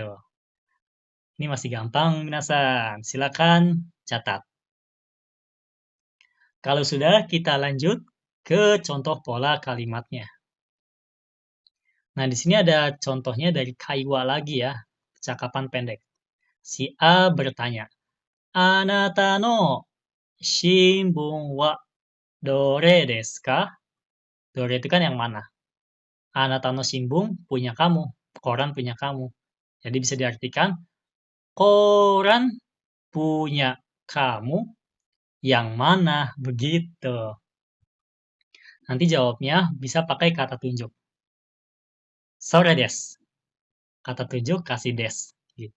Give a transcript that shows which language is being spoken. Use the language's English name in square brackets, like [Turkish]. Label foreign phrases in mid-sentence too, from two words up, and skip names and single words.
[Indonesian] Ini masih gampang, minasan. Silakan catat. Kalau sudah, kita lanjut ke contoh pola kalimatnya. Nah, di sini ada contohnya dari Kaiwa lagi ya, percakapan pendek. Si A bertanya, [Japanese] "あなたの新聞はどれですか?" [Indonesian] Dore itu kan yang mana? [Japanese] あなたの新聞 [Indonesian] punya kamu, koran punya kamu. Jadi bisa diartikan, koran punya kamu yang mana? Begitu. Nanti jawabnya bisa pakai kata tunjuk. [Japanese] それです. [Indonesian] Kata tunjuk kasih des. Gitu.